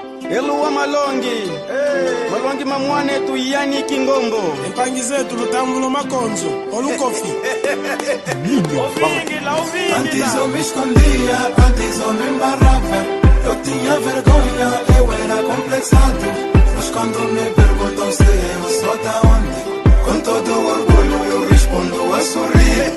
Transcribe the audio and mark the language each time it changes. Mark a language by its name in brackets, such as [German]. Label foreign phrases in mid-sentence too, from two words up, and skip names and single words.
[Kongo] Eluwa malongi malongi mamwane tu yani kingombo empangi zetu lutambulo makonzo olukofi [Portuguese] Antes eu me escondia, antes eu me embarrava. Eu tinha vergonha, eu era complexado. Mas quando me perguntam se eu sou da onde, com todo orgulho eu respondo a sorrir.